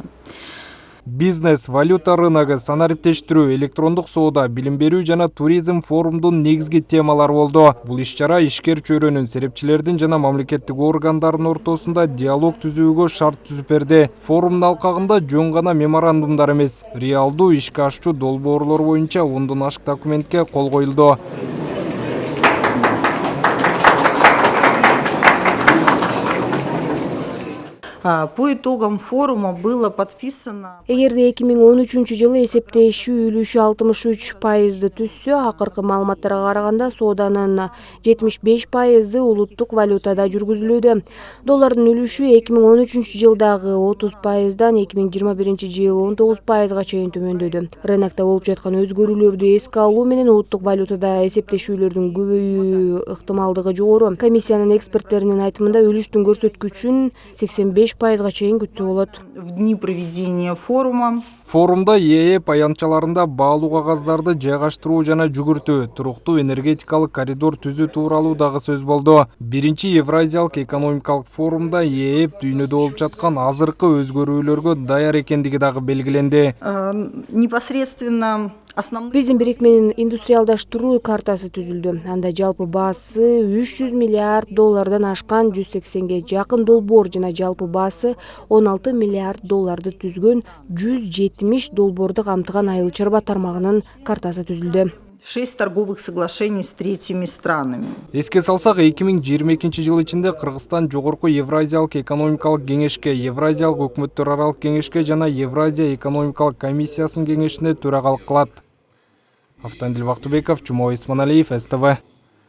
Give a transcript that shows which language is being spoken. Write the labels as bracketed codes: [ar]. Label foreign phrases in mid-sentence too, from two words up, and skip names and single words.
[ky] Бизнес, валюта рыногу, санариптештирүү, электрондук соода, билим берүү жана туризм форумдун негизги темалары болду. Бул иш-чара ишкер чөйрөнүн, серепчилердин жана мамлекеттик органдардын ортосунда диалог түзүүгө шарт түзүп берди. Форумдун алкагында жөн гана меморандумдар эмес, реалдуу ишке ашчу долбоорлор боюнча 10дон ашык документке кол коюлду. [ru] По итогам форума было подписано... [ky] Эгерде 2013-жылы эсептешүү үлүшү 63% түзсө, акыркы маалыматтарга караганда сооданын 75% улуттук валютада жүргүзүлүүдө. Доллардын үлүшү 2013-жылдагы 30%дан 2021-жылы 19%га чейин төмөндөдү. Рынокто болуп жаткан өзгөрүүлөрдү эске алуу менен улуттук валютада эсептешүүлөрдүн көбөйүү ыктымалдыгы жогору. Комиссиянын эксперттеринин айтымында үлүштүн көрсөткүчүн 85%га чейин күтсө болот. [ru] В дни проведения форума [ky] Форумда ЕЭП аянтчаларында баалуу кагаздарды жайгаштыруу жана жүгүртүү, туруктуу энергетикалык коридор түзүү тууралуу дагы сөз болду. Биринчи Евразиялык экономикалык форумда ЕЭП дүйнөдө болуп жаткан азыркы өзгөрүүлөргө даяр экендиги дагы белгиленди. [ru] Непосредственно [ky] Биздин бирикменин индустриалдаштыруу картасы түзүлдү. Анда жалпы баасы 300 миллиард доллардан ашкан 180ге жакын долбоор жана жалпы баасы 16 миллиард долларды түзгөн 170 долбоорду камтыган айыл чарба тармагынын картасы түзүлдү. [ru] 6 торговых соглашений с третьими странами. [ky] Эске салсак, 2022 жыл ичинде Кыргызстан жогорку Евразиялык экономикалык кеңешке, Евразиялык өкмөттөр аралык кеңешке жана Евразия экономикалык комиссиясынын кеңешине төрагалык кылат. Автандил Бактыбеков, Жумабек Исманалиев, СТВ.